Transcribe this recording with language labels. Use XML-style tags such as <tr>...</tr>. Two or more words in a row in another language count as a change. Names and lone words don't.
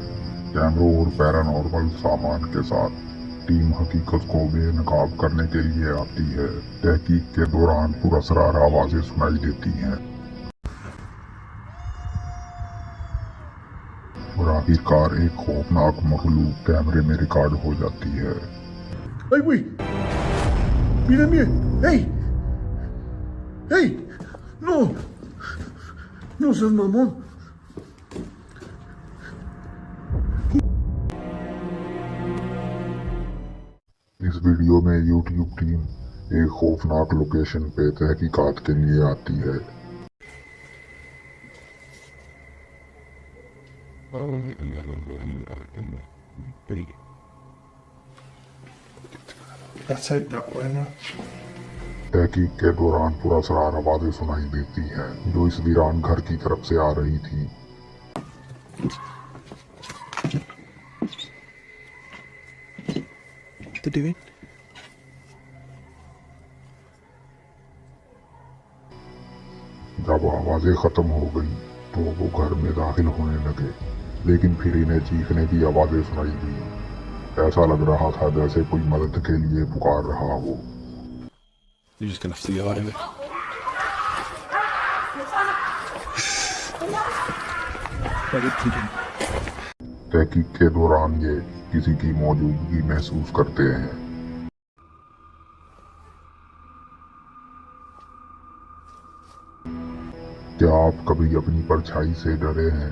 <hi>कैमरों और पैरानॉर्मल सामान के साथ टीम हकीकत को बेनकाब करने के लिए आती है। तहकीक के दौरान पुरअसरार आवाजें सुनाई देती हैं और आखिरकार एक खौफनाक मखलूक कैमरे में रिकॉर्ड हो जाती है।</hi> <en>Hey, wait!</en> <es>Mira, mira! Hey! Hey! No! No seas mamón.</es> <hi>इस वीडियो में यूट्यूब टीम एक खौफनाक लोकेशन पे तहकीकात के लिए आती है।</hi> <en>That's it, that buena.</en> <hi>तहकीक के दौरान पुरअसरार आवाजें सुनाई देती हैं, जो इस वीरान घर की तरफ से आ रही थी। तो डिविन, जब आवाजें खत्म हो गई तो वो घर में दाखिल होने लगे, लेकिन फिर इन्हें चीखने की आवाजें सुनाई दी। ऐसा लग रहा था जैसे कोई मदद के लिए पुकार रहा हो।</hi> <en>you're just gonna have to get out of it.</en> <hi>तहकीक के दौरान ये किसी की मौजूदगी महसूस करते हैं। क्या आप कभी अपनी परछाई से डरे हैं?</hi>